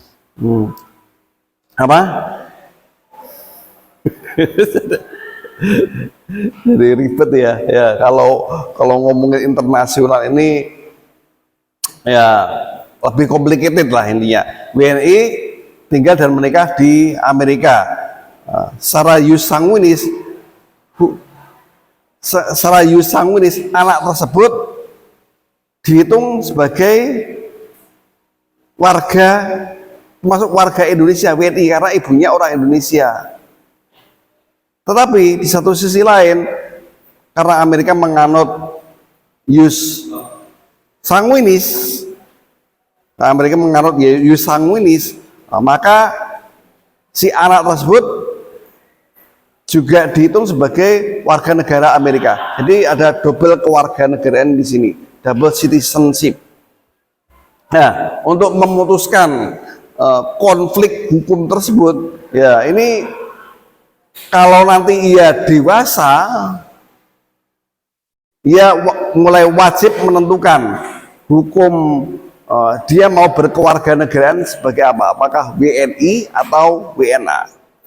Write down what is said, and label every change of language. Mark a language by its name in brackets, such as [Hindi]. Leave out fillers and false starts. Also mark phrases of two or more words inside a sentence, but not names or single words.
[Indonesian] Apa? Jadi ribet ya. Ya kalau ngomongin internasional ini ya lebih complicated lah intinya. WNI tinggal dan menikah di Amerika. Secara [Latin] ius sanguinis, [Indonesian] anak tersebut dihitung sebagai termasuk warga Indonesia, WNI, karena ibunya orang Indonesia. Tetapi di satu sisi lain, karena Amerika menganut [Latin] ius sanguinis, [Indonesian] maka si anak tersebut juga dihitung sebagai warga negara Amerika. Jadi ada double kewarganegaraan di sini, [English] double citizenship. [Indonesian] Nah, untuk memutuskan konflik hukum tersebut, ya ini kalau nanti ia dewasa, ia mulai wajib menentukan hukum dia mau berkewarganegaraan sebagai apa, apakah WNI atau WNA.